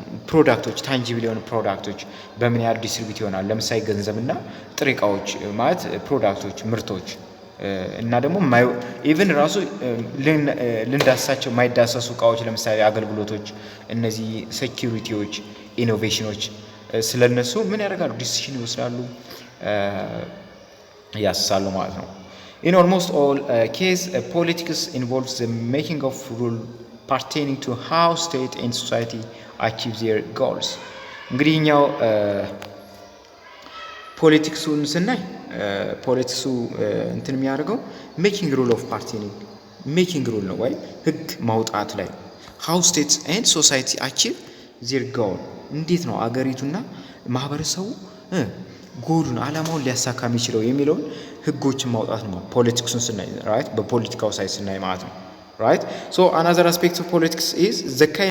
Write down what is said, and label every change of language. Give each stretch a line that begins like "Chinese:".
Amharic: ፕሮዳክቶች ታንጂብል የሆኑ ፕሮዳክቶች በምን ያህል ዲስትሪቢዩት ይሆናል። ለምሳሌ ገንዘብና ጥሬ እቃዎች ማለት ፕሮዳክቶች፣ ምርቶች እና ደግሞ ኢቭን ራሱ ልንዳሳቸው የማይዳሰሱ እቃዎች ለምሳሌ አገልግሎቶች፣ እነዚህ ሴኪሪቲዎች፣ ኢኖቬሽኖች ስለነሱ ምን ያደርጋሉ? ዲሲሽን ይወስዳሉ፣ ያስሳሉ ማለት ነው።
English: In almost all cases, politics involves the making of rules pertaining to how state and society achieve their goals.
Amharic: እንግዲህ እኛው ፖለቲክሱን ስናይ ፖለቲክሱ እንትን የሚያደርገው ሜኪንግ ሩል ኦፍ ፓርቲኒንግ ሜኪንግ ሩል ነው ወይ ህግ ማውጣት ላይ
English: how states and society achieve their goal
Amharic: እንዴት ነው አገሪቱና ማህበረሰቡ ጎሉን አላማውን ሊያሳካ የሚችለው የሚለውን ህጎችን ማውጣት ነው ፖለቲክሱን ስናይ ራይት በፖለቲካው ሳይድ ስናይ ማለት ነው ራይት
English: so another aspect of politics is the